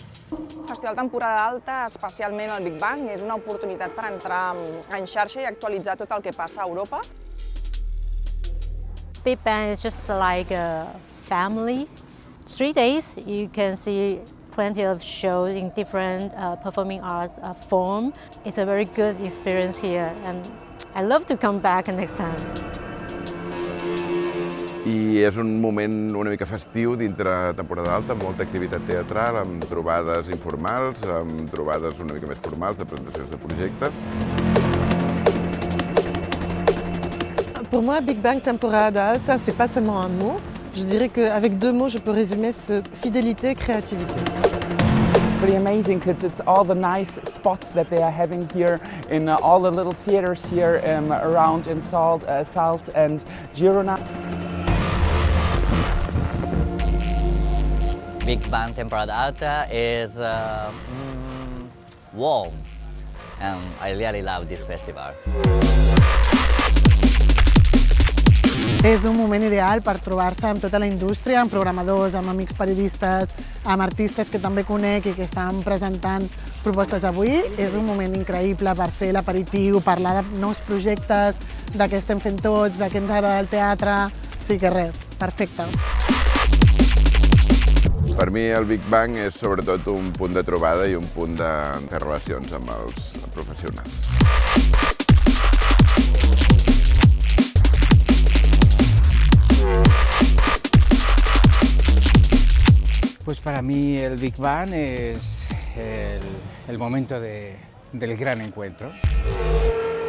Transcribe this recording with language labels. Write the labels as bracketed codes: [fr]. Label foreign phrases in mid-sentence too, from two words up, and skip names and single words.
[ca] El Festival Temporada Alta, especialment el Big Bang, és una oportunitat per entrar en xarxa i actualitzar tot el que passa a Europa. [en] Big Bang is just like a family. 3 days, you can see plenty of shows in different performing arts form. It's a very good experience here, and I love to come back next time. [ca] I és un moment una mica festiu dintre temporada alta, amb molta activitat teatral, amb trobades informals, amb trobades una mica més formals de presentacions de projectes. [fr] Pour moi, Big Bang Temporada Alta, c'est pas seulement un mot. Je dirais qu'avec 2 mots, je peux résumer ce fidélité et créativité. [en] Pretty amazing because it's all the nice spots that they are having here in all the little theaters here around in Salt and Girona. Big Bang Temporada Alta is warm, and I really love this festival. [ca] És un moment ideal per trobar-se amb tota la indústria, amb programadors, amb amics periodistes, amb artistes que també conec i que estan presentant propostes avui. És un moment increïble per fer l'aperitiu, parlar de nous projectes, de què estem fent tots, de què ens agrada el teatre. Sí que res, perfecte. Per mi el Big Bang és sobretot un punt de trobada i un punt de relacions amb els professionals. [es] Pues para mí el Big Bang es el momento del gran encuentro.